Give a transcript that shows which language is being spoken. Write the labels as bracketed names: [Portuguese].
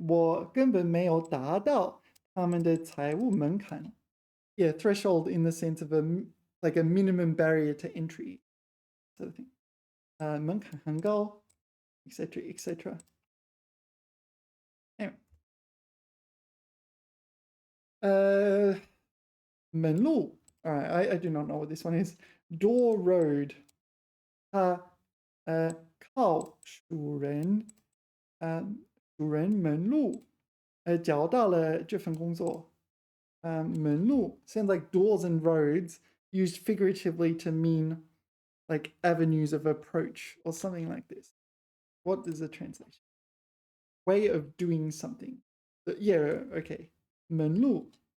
[Chinese] 我根本没有达到他们的财务门槛. [English] Yeah, threshold in the sense of like a minimum barrier to entry sort of thing. [Chinese] 门槛很高, etc., etc. [English] Anyway. [Chinese] 门路. [English] All right, I do not know what this one is. Door road. [Chinese] 它靠主人主人门路找到了这份工作。 [English] 门路 sounds like doors and roads used figuratively to mean like avenues of approach or something like this. What is the translation? Way of doing something. Yeah, okay. 门路.